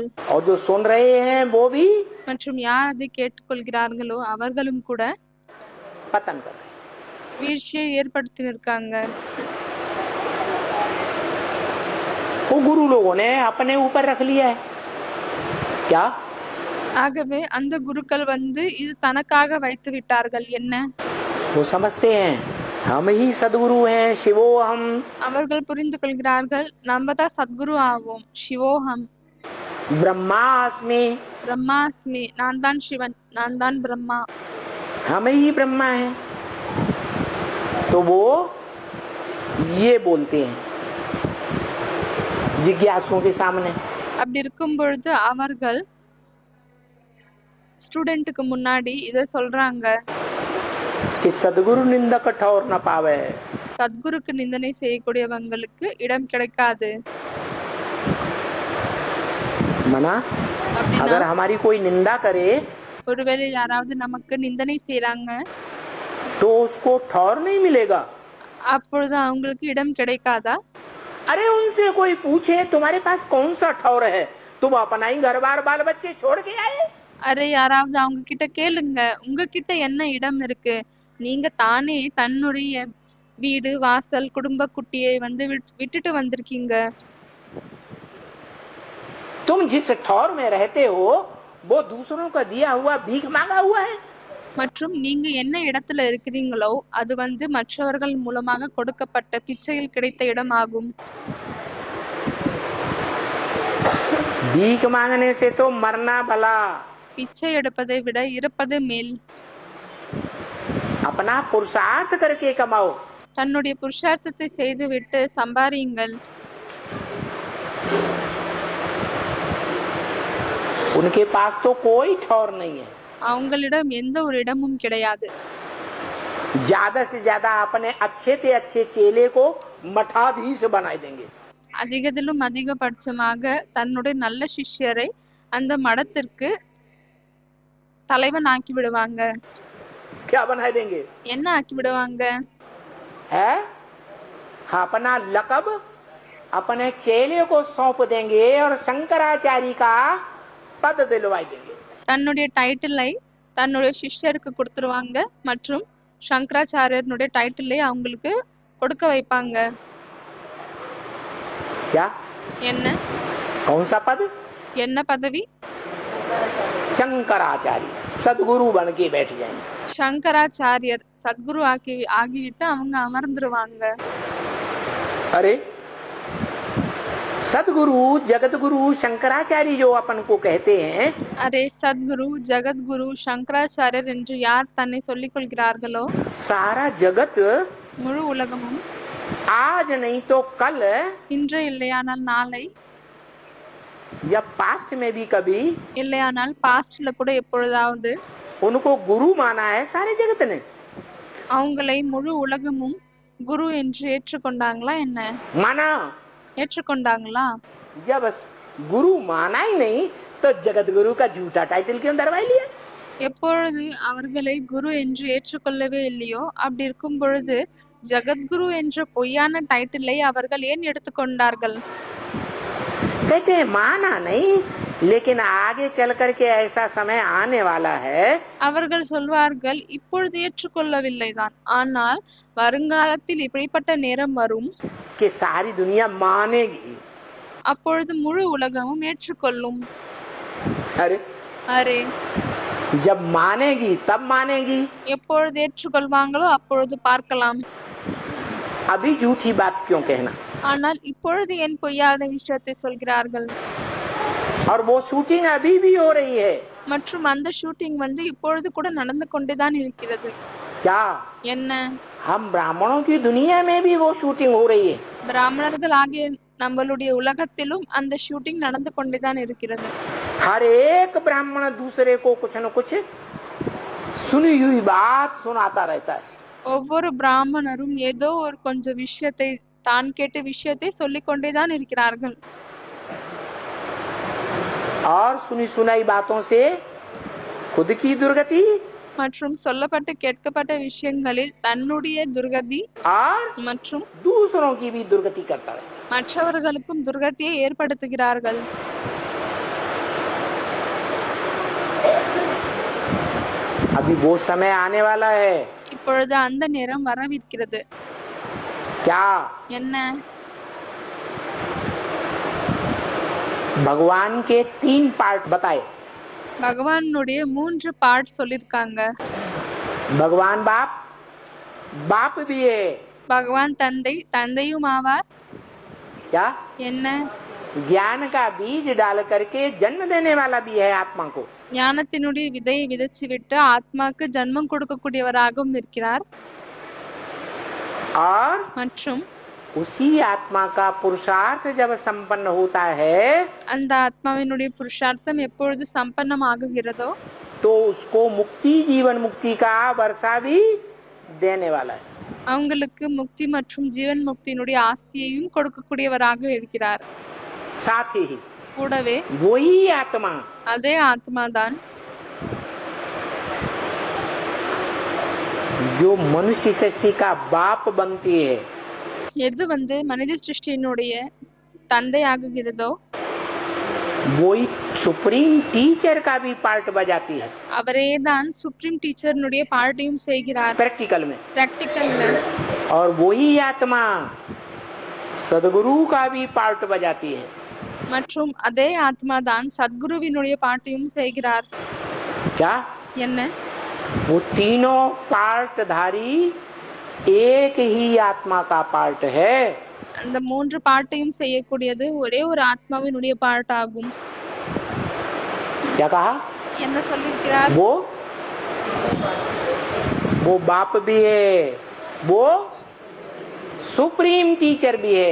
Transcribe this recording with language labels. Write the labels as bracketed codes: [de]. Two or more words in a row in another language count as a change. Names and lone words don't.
[hi] और जो सुन रहे हैं वो भी [ta] மற்றும் யார் அதை கேட்டுக்கொள்கிறார்களோ அவர்களும் கூட [hi] पतन कर रहे हैं। [ta] வீழ்ச்சியை ஏற்படுத்தி இருக்காங்க. [hi] वो गुरु लोगों ने अपने ऊपर रख लिया है क्या? [ta] ஆகவே அந்த குருக்கள் இது தனக்காக வைத்து விட்டார்கள். என்ன? [hi] वो समझते हैं हम ही सदगुरु हैं, [sa] शिवो हम। [ta] அவர்கள் புரிந்து கொள்கிறார்கள், நம்ம தான் சத்குரு ஆவோம், சிவோகம், [hi] ब्रह्मास्मि, [ta] பிரம்மாஸ்மி, நான் தான் சிவன், நான் தான் பிரம்மா, [hi] हम ही ब्रह्मा हैं। तो वो ये बोलते हैं जिज्ञासुओं के सामने। [ta] அப்படி இருக்கும் பொழுது அவர்கள் ஸ்டூடெண்ட்டுக்கு முன்னாடி இத சொல்றாங்க. [hi] कि सदगुरु निंदक ठौर न पावे, [ta] சத்குருக்கு நிந்தனை செய்யக்கூடியவங்களுக்கு இடம் கிடைக்காது. [hi] मना अगर हमारी कोई निंदा करे [ta] ஒருவேளை யாராவது நமக்கு நிந்தனை செய்றாங்க [hi] तो उसको ठौर नहीं मिलेगा। [ta] அப்பொழுது அவங்களுக்கு இடம் கிடைக்காதா? [hi] अरे उनसे कोई पूछे तुम्हारे पास कौन सा ठौर है, तुम अपना ही घर बार बाल बच्चे छोड़ के आए। [ta] அரே யாராவது அவங்க கிட்ட கேளுங்க, உங்ககிட்ட என்ன இடம் இருக்கு? நீங்க தானே தன்னுடைய வீடு வாசல் குடும்ப குட்டியை விட்டுட்டு வந்திருக்கீங்க. [hi] तुम जिस ठौर में रहते हो वो दूसरों का दिया हुआ भीख मांगा हुआ है। [ta] மற்றும் நீங்க என்ன இடத்துல இருக்கிறீங்களோ அது மற்றவர்கள் மூலமாக கொடுக்கப்பட்ட பிச்சையில் கிடைத்த இடம் ஆகும். [hi] भीख मांगने से तो मरना भला, [ta] பிச்சை எடுப்பதை விட இருப்பது மேல். [hi] अपना पुरुषार्थ करके कमाओ। [ta] தன்னுடைய புருஷார்த்தத்தை செய்துவிட்டு சம்பாதியுங்கள். [hi] उनके पास तो कोई ठौर नहीं है। [ta] அவங்களிடம் எந்த ஒரு இடமும் கிடையாது. [hi] ज्यादा से ज्यादा अपने अच्छे से अच्छे चेले को मठाधीश बना देंगे। [ta] அதிகத்திலும் அதிகபட்சமாக தன்னுடைய நல்ல சிஷ்யரை அந்த மடத்திற்கு தலைவன் ஆக்கி விடுவாங்க. [hi] क्या बना देंगे? [ta] என்ன ஆக்கி விடுவாங்க? [hi] है अपना लकब अपने चेले को सौंप देंगे और शंकराचार्य का पद दिलवा देंगे। [ta] தன்னுடைய டைட்டிலை தன்னுடைய சிஷ்யருக்கு கொடுத்துருவாங்க மற்றும் சங்கராச்சாரியனுடைய டைட்டிலை அவங்களுக்கு கொடுக்க வைப்பாங்க. [hi] क्या? [ta] என்ன? [hi] कौन सा पद? [ta] என்ன பதவி? [hi] शंकराचार्य, सदगुरु बन के बैठ जाएंगे। [ta] சங்கராச்சாரியர் சத்குரு ஆகிவிட்டு அவங்க அமர்ந்துருவாங்க. [hi] अरे सदगुरु जगत गुरु शंकराचार्य जो अपन को कहते हैं, [ta] அரே சத்குரு ஜகத்குரு சங்கராச்சாரியர் என்று யார் தன்னை சொல்லிக் கொள்கிறார்களோ [hi] सारा जगत [ta] முழு உலகமும் [hi] आज नहीं तो कल [ta] இன்று இல்லையானால் நாளை, [hi] या पास्ट में भी कभी [ta] இல்லையானால் பாஸ்ட்ல கூட எப்பொழுதாவது [hi] उनको गुरु माना है सारे जगत ने। [ta] அவங்களை முழு உலகமும் குரு என்று ஏற்றுக்கொண்டாங்களா? என்ன [hi] माना? [ta] ஏற்றுக்கொண்டாங்களா? [hi] जब गुरु माना ही नहीं तो जगत गुरु का झूठा टाइटल क्यों दरवाई लिया? [ta] எப்பொழுது அவர்களை குரு என்று ஏற்றுக்கொள்ளவே இல்லையோ அப்படி இருக்கும் பொழுது ஜகத்குரு என்ற பொய்யான டைட்டிலை அவர்கள் ஏன் எடுத்துக்கொண்டார்கள்? [hi] कहते हैं माना नहीं, लेकिन आगे चल करके ऐसा समय आने वाला है [ta] அவர்கள் சொல்வார்கள், இப்பொழுது ஏற்றுக்கொள்ளவில்லைதான், ஆனால் வருங்காலத்தில் இப்படிப்பட்ட நேரம் வரும், [hi] कि सारी दुनिया मानेगी। [ta] அப்பொழுது முழு உலகமும் ஏற்றுக்கொள்ளும். [hi] अरे [ta] அரே, [hi] जब मानेगी तब मानेगी, [ta] எப்பொழுது ஏற்றுக்கொள்வாங்களோ அப்பொழுது பார்க்கலாம். [hi] अभी झूठी बात क्यों कहना। [ta] ஆனால் இப்பொழுது என் பொய்யான விஷயத்தை சொல்கிறார்கள். [hi] और वो शूटिंग अभी भी हो रही है। [ta] மற்றும் அந்த ஷூட்டிங் வந்து இப்பொழுது கூட நடந்து கொண்டுதான் இருக்கிறது. [hi] क्या [ta] என்ன? [hi] हम ब्राह्मणों की दुनिया में भी वो शूटिंग हो रही है। [ta] பிராமணர்கள் ஆகிய நம்மளுடைய உலகத்திலும் அந்த ஷூட்டிங் நடந்து கொண்டுதான் இருக்கிறது. [hi] हर एक ब्राह्मण दूसरे को कुछ न कुछ सुनी हुई बात सुनाता रहता है। [ta] ஒவ்வொரு பிராமணரும் ஏதோ ஒரு கொஞ்சம் விஷயத்தை, தான் கேட்ட விஷயத்தை சொல்லிக் கொண்டேதான் இருக்கிறார்கள். [hi] और सुनी सुनाई बातों से खुद की दुर्गति [ta] மற்றும் சொல்லப்பட்டு கேட்கப்பட்ட விஷயங்களில் தன்னுடைய துர்கதி [hi] और [ta] மற்றும் [hi] दूसरों की भी दुर्गति करता है। [ta] மற்றவர்களுக்கும் துர்கதியை ஏற்படுத்துகிறார்கள். [hi] अभी वो समय आने वाला है। [ta] இப்பொழுது அந்த நேரம் வரவிருக்கிறது. [hi] क्या [ta] என்ன? [hi] भगवान के 3 पार्ट बताए। [ta] பகவானுடைய 3 பார்ட் சொல்லிருக்காங்க. [hi] भगवान बाप, बाप भी है। [ta] பகவான் தந்தை, தந்தையும் ஆவார். [hi] क्या [ta] என்ன? [hi] ज्ञान का बीज डाल करके जन्म देने वाला भी है आत्मा को। [ta] ஞானத்தினுடைய விதையை விதைச்சு விட்டு ஆத்மாக்கு ஜன்மம் கொடுக்கக்கூடியவராகவும் இருக்கிறார். [hi] और [ta] மற்றும் [hi] उसी आत्मा का पुरुषार्थ जब संपन्न होता है [ta] அந்த ஆத்மாவினுடைய புருஷார்த்தம் எப்பொழுது சம்பன்னம் ஆகுகிறதோ [hi] तो उसको मुक्ति, जीवन मुक्ति का वर्षा भी देने वाला है। [ta] அவங்களுக்கு முக்தி மற்றும் ஜீவன் முக்தியினுடைய ஆஸ்தியையும் கொடுக்கக்கூடியவராக இருக்கிறார். [hi] साथ ही [ta] கூடவே [hi] वही आत्मा [ta] அதே ஆத்மாதான் [hi] जो मनुष्य सृष्टि का बाप बनती है, [ta] எது வந்து மனித சிருஷ்டியினுடைய தந்தை ஆகுகிறதோ [hi] वही [en] supreme teacher [hi] का भी पार्ट बजाती है [ta] அவரேதான் [en] supreme teacherனுடைய [ta] பார்ட்டையும் செய்கிறார் [hi] प्रैक्टिकल में। [ta] பிராக்டிக்கல்ல. [hi] और वही आत्मा सदगुरु का भी पार्ट बजाती है। [ta] மற்றும் அதே ஆத்மாதான் சத்குருவினுடைய பாட்டையும் செய்கிறார். [hi] क्या [ta] என்ன? [hi] वो तीनों पार्टधारी एक ही आत्मा का पार्ट है। [ta] அந்த 3 பாட்டையும் செய்யக்கூடியது ஒரே ஒரு ஆத்மாவினுடைய பார்ட் ஆகும். [hi] क्या कहा? [ta] என்ன சொல்லிருக்கிறார்? [hi] वो बाप भी है, वो [en] supreme teacher [hi] भी है,